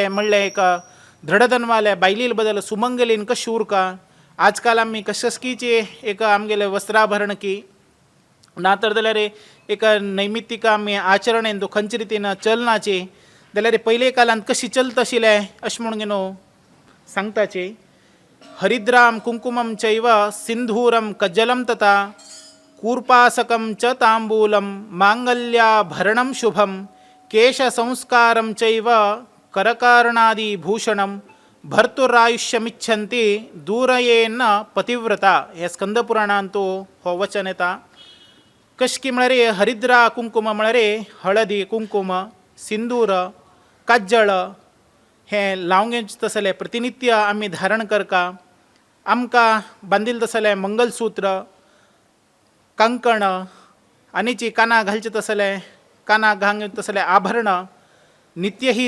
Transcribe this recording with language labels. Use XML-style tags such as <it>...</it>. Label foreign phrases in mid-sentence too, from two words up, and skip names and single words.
<kok>म्हणलें एक धडधनवाले बायली बदल सुमंगलीन कशी उरका आजकाल आमी कशस्कीचे एक आमगेले वस्त्राभरण की नातर जाल्यार एक नैमित्तीक आमी आचरणेन खंयचे रितीन चलनाची जाल्यार पयले काळांत कशी चलत आशिल्लें अशें म्हणून न्हू सांगताचे</kok> <sa>हरिद्राम कुंकुमं चैव सिंधूरं कज्जलं तथा कूर्पासकं च तांबूलं मांगल्याभरणं शुभं केशसंस्कारं चैव करकारणादिभूषणं भर्तुरायुष्यमिच्छन्ति दूरयेन पतिव्रता</sa> <kok>हे स्कंदपुराणांत हो वचन येता कशकी म्हळ्यार हरिद्रा कुंकुम म्हळ्यार हळदी कुंकुम सिंदूर काज्जळ हे लावंगेच तसले प्रतिनित्य आमी धारण करका आमकां बांदिल्ले तसले मंगलसूत्र कंकण आनीची कानाक घालचे तसले कानाक घालचे तसले आभरण नित्य ही</kok>